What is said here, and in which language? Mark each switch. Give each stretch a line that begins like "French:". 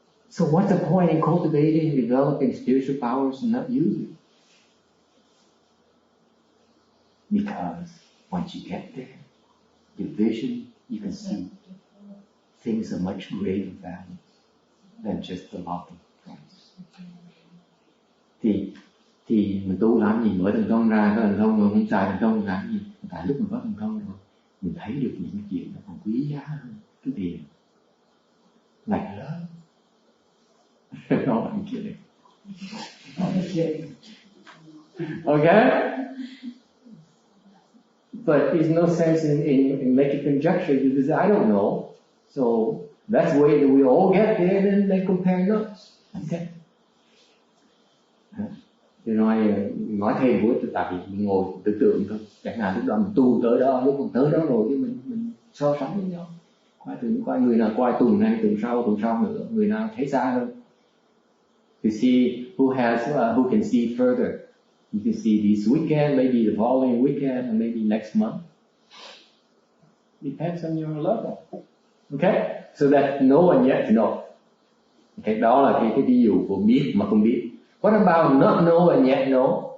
English: So what's the point in cultivating, developing spiritual powers and not using it? Because once you get there, your vision, you can see things are much greater value than just the lot of price.
Vietnamese: Thì mình tu làm gì, mở thần thông ra, có thần thông mà không xài thần thông làm gì? Tại lúc mình có thần thông rồi, mình thấy được những chuyện nó còn quý giá hơn cái tiền này lớn.
English: No, I'm kidding. Okay? But there's no sense in making conjecture because I don't know. So that's the way that we all get there and then compare notes. Okay?
Vietnamese: Tôi nói thêm với tôi tại vì mình ngồi tưởng tượng thôi. Chẳng hạn lúc đó mình tu tới đó, lúc mình tới đó rồi thì mình so sánh với nhau. Coi người nào coi tuần này, tuần sau nữa, người nào thấy xa hơn.
English: To see who can see further. You can see this weekend, maybe the following weekend, and maybe next month. Depends on your level. Okay? So that no one yet know.
Vietnamese: Okay, đó là cái ví dụ của biết mà không biết.
English: What about not know and yet know?